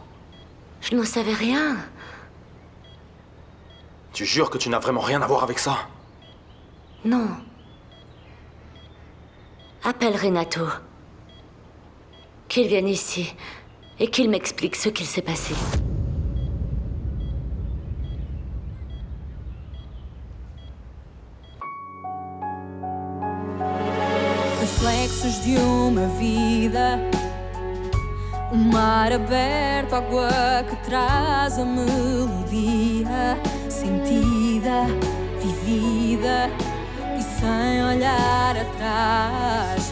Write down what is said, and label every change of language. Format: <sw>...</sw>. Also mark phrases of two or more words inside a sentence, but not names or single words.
<fr>Je n'en savais rien. Tu jures que tu n'as vraiment rien à voir avec ça? Non. Appelle Renato. Qu'il vienne ici et qu'il m'explique ce qu'il s'est passé.</fr> <pt>Reflexos de uma vida, mar aberto, água que traz a melodia sentida, vivida e sem olhar atrás.</pt>